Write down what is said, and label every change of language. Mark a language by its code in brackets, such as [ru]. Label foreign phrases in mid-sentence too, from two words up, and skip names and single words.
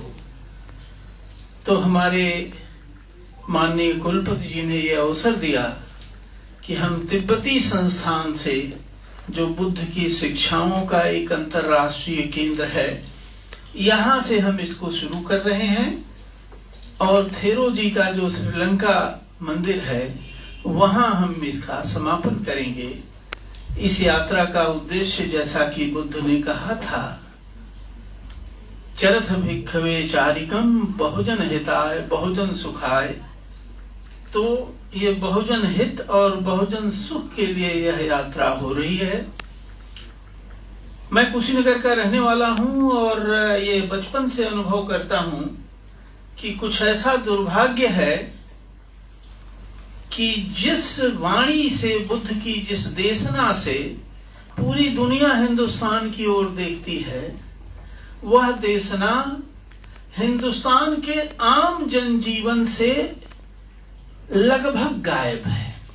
[hi] तो हमारे माननीय कुलपति जी ने यह अवसर दिया कि हम तिब्बती संस्थान से, जो बुद्ध की शिक्षाओं का एक अंतर्राष्ट्रीय केंद्र है, यहाँ से हम इसको शुरू कर रहे हैं और थेरो जी का जो श्रीलंका मंदिर है वहां हम इसका समापन करेंगे। इस यात्रा का उद्देश्य, जैसा कि बुद्ध ने कहा था, [pi] चरथ भिक्खवे चारिकम बहुजन हिताय बहुजन सुखाय, [hi] तो ये बहुजन हित और बहुजन सुख के लिए यह यात्रा हो रही है। मैं कुशीनगर का रहने वाला हूं और ये बचपन से अनुभव करता हूं कि कुछ ऐसा दुर्भाग्य है कि जिस वाणी से, बुद्ध की जिस देशना से पूरी दुनिया हिंदुस्तान की ओर देखती है, वह देशना हिंदुस्तान के आम जनजीवन से लगभग गायब है।